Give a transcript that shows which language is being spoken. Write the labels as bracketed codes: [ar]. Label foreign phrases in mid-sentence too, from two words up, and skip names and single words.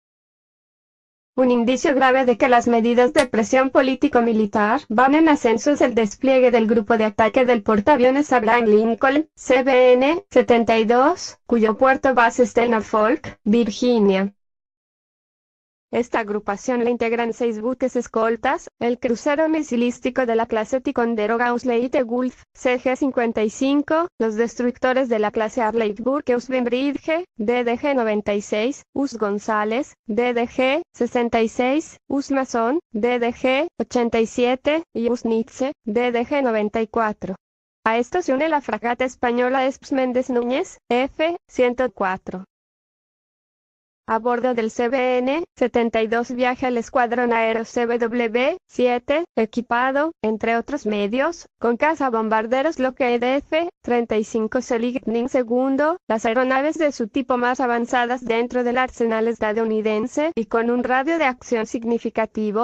[es] Un indicio grave de que las medidas de presión político-militar van en ascenso es el despliegue del Grupo de Ataque del Portaaviones Abraham Lincoln, CVN-72, cuyo puerto base está en Norfolk, Virginia. Esta agrupación la integran 6 buques escoltas, el crucero misilístico de la clase Ticondero Gauss-Leite Gulf, CG-55, los destructores de la clase Arleigh Burke Usbridge, DDG-96, US González, DDG-66, US Mason, DDG-87, y US Nietzsche, DDG-94. A esto se une la fragata española Esps Méndez Núñez, F-104. A bordo del CVN-72 viaja el escuadrón aéreo CBW-7, equipado, entre otros medios, con cazabombarderos Lockheed F-35 Seligman II, las aeronaves de su tipo más avanzadas dentro del arsenal estadounidense y con un radio de acción significativo.